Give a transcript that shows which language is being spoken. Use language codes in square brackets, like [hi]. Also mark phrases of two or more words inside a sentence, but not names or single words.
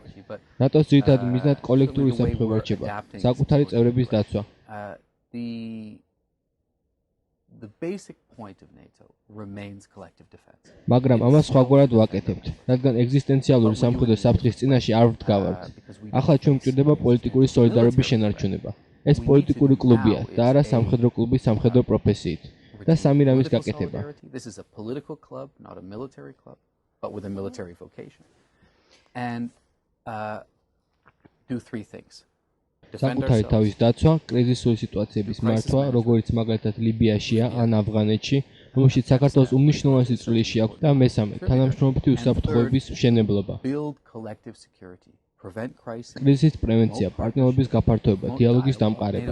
[ka] ნატოს ძირითადი მიზნად კოლექტიური საფრთხე რჩება, საკუთარი წევრების დაცვა. [en] The basic point of NATO remains collective defense. [ka] მაგრამ ამას სხვაგვარად ვაკეთებთ, რადგან ეგზისტენციალური სამხედრო საფრთხის წინაშე არ ვდგავართ. ახლა ჩვენ გვჭირდება პოლიტიკური სოლიდარობის შენარჩუნება. ეს პოლიტიკური კლუბია და არა სამხედრო კლუბი სამხედრო პროფესიით. და სამი რამის გაკეთება. [en] This is a political club, not a military club, but with a military vocation. And do three things. [ka] საკუთარი თავის დაცვა, კრიზისული სიტუაციების მართვა, როგორიც მაგალითად ლიბიაშია ან ავღანეთში, რომელშიც საქართველოს უმნიშვნელოვანესი წვლილი შეაქვს და მესამე, თანამშრომლობითი უსაფრთხოების მშენებლობა. კრიზისის პრევენცია, პარტნიორობის გაფართოება, დიალოგის დამყარება.